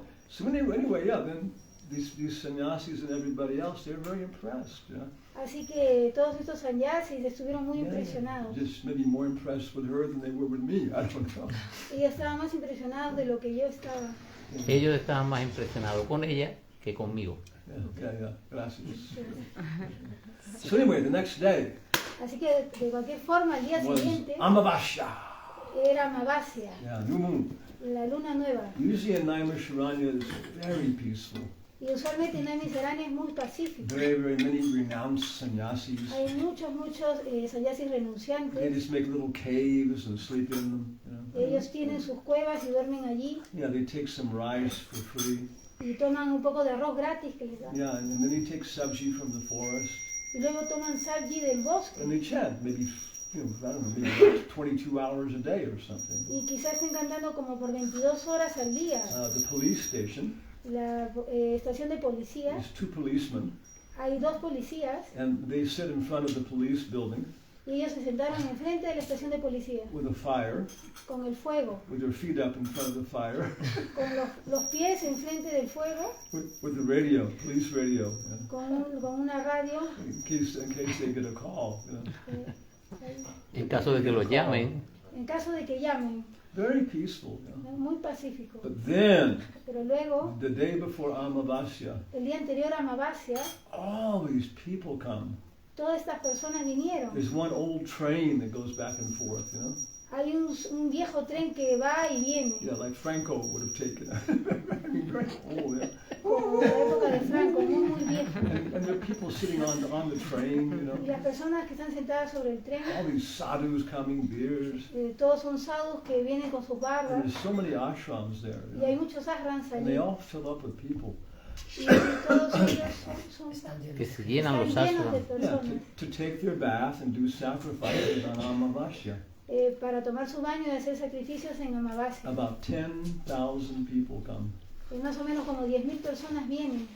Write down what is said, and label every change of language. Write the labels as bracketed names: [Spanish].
[English] So anyway, then these sannyasis and everybody else, they're very impressed. [Spanish] Así que todos estos sannyasis estuvieron muy impresionados. [English] Just maybe more impressed with her than they were with me. I don't know. [Spanish] Ellos estaban más impresionados de lo que yo estaba. Ellos estaban más impresionados con ella que conmigo. [English] Yeah. [Spanish] Gracias. [English] So anyway, the next day [Spanish] Así que de cualquier forma, el día [English] was [Spanish] siguiente [English] Amavasya. [Spanish] era Amavasya, [English] Yeah, new moon. [Spanish] la luna nueva. [English] Usually in Naimisharanya is very peaceful. [Spanish] Y usualmente en la miscelánea es muy pacífico. [English] Very, very many renounced sannyasis. [Spanish] Hay muchos sannyasis [English] They [Spanish] renunciantes. [English] just make little caves and sleep in them. [Spanish] Ellos tienen sus cuevas y duermen allí. [English] Yeah, they take some rice for free. [Spanish] Y toman un poco de arroz gratis que les dan. [English] Yeah, and then they take sabji from the forest. [Spanish] Y luego toman sabji del bosque. [English] And they chant maybe, I don't know, maybe 22 hours a day or something. [Spanish] Y quizás estén cantando como por 22 horas al día. [English] The police station, [Spanish] La estación de policía, [English] there's 2 policemen, [Spanish] hay 2 policías [English] and they sit in front of the police building [Spanish] y ellos se sentaron enfrente de la estación de policía [English] with a fire, [Spanish] con el fuego, [English] with their feet up in front of the fire, [Spanish] con los pies enfrente del fuego, [English] with the radio, police radio, [Spanish] con una radio. [English] in case they get a call. [Spanish] En caso de que los llamen, En caso de que llamen, [English] Very peaceful. [Spanish] muy pacífico. [English] But then, [Spanish] Pero luego, [English] the day before Amavasya, [Spanish] el día anterior a Amavasya, [English] all these people come. [Spanish] todas estas personas vinieron. [English] There's one old train that goes back and forth, you know? [Spanish] Hay un viejo tren que va y viene, [English] Yeah, like Franco would have taken. I mean, very old, yeah. [Spanish] como la época de Franco, muy viejo. [English] And there are people sitting on the train, you [Spanish] Y [English] know? [Spanish] las personas que están sentadas sobre el tren, [English] All these sadhus coming, beers. [Spanish] todos son sadhus que vienen con sus [English] And [Spanish] barras, [English] there's so many ashrams there, you [Spanish] y hay [English] know? [Spanish] muchos ashrams [English] And they [Spanish] allí. [English] all fill up with people. [Spanish] Y todos ellos son que se llenan los están llenos de ashrams. [English] Yeah, [Spanish] personas [English] to take their bath and do sacrifices on Amavasya. [Spanish] para tomar su baño y hacer sacrificios en Amavasya. [English] About 10,000 people come. [Spanish] Y más o menos como 10.000 personas vienen.